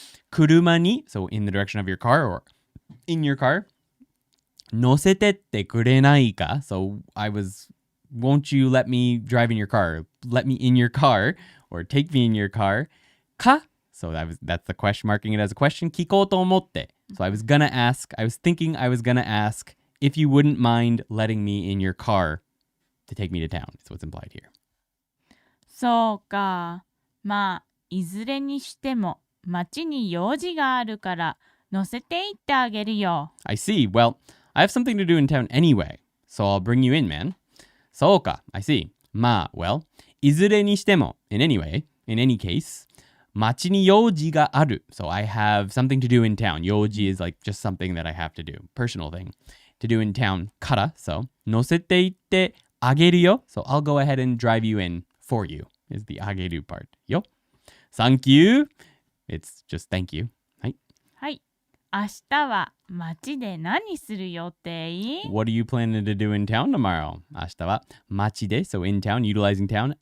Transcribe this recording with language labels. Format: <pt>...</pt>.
<ja>車に</ja> <en>so in the direction of your car or in your car</en> <ja>乗せてってくれないか</ja> <en>so I was won't you let me drive in your car, let me in your car or take me in your car か so that's the question, marking it as a question</en> <ja>聞こうと思って</ja> <en>so I was thinking I was gonna ask if you wouldn't mind letting me in your car to take me to town. That's what's implied here.</en> <ja>そうか。まあ、いずれにしても街に用事があるから乗せて行ってあげるよ。</ja> <en>I see. Well, I have something to do in town anyway, so I'll bring you in, man.</en> <ja>そうか.</ja> <en>I see. まあ, well, いずれにしても in any way, in any case,</en> <ja>街に用事がある.</ja> <en>So I have something to do in town. 用事 is like just something that I have to do, personal thing to do in town から.</en> <ja>So 乗せて行ってあげるよ.</ja> <en>So I'll go ahead and drive you in for you is the あげる part. よ.Thank you. It's just thank you.</en> <ja>はい。はい。明日は街で何する予定？</ja> <en>What are you planning to do in town tomorrow?</en> <ja>明日は街で</ja> <en>so in town, utilizing town.</en>